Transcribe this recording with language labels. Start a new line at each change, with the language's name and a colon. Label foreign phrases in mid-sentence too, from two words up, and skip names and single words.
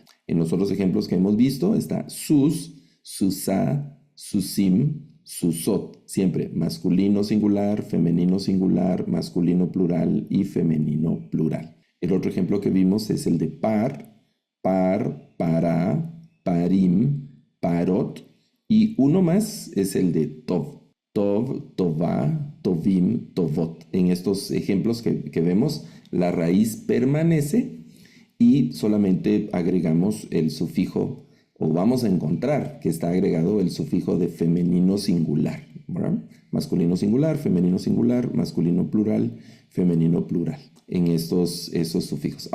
Spanish: En los otros ejemplos que hemos visto está
Hebrew: סוס, סוסה, סוסים, סוסות,
Spanish: siempre masculino singular, masculino plural y femenino plural. El otro ejemplo que vimos es el de
Hebrew: פר, פרה, פרים, פרות,
Spanish: y uno más es el de
Hebrew: טוב, טובה, טובים, טובות.
Spanish: En estos ejemplos que vemos, la raíz permanece y solamente agregamos el sufijo, o vamos a encontrar que está agregado el sufijo de femenino singular, ¿verdad? Masculino singular, masculino plural, femenino plural, en esos sufijos.